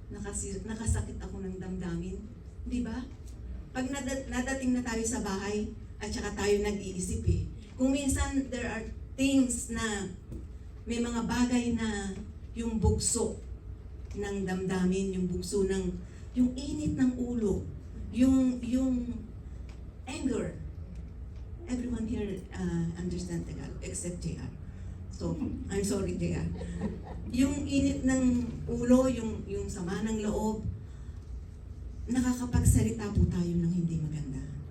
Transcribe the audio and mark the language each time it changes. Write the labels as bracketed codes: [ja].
[tl] Nakasakit ako ng damdamin. Di ba? Pag nadating na tayo sa bahay, at saka tayo nag-iisip eh. Kung minsan [en] there are things [tl] na may mga bagay na yung bugso ng damdamin, yung bugso ng, yung init ng ulo, yung anger. [en] Everyone here understand Tagalog except JR. So, I'm sorry JR. [tl] Yung init ng ulo, yung sama ng loob, nakakapagsalita po tayo ng hindi maganda.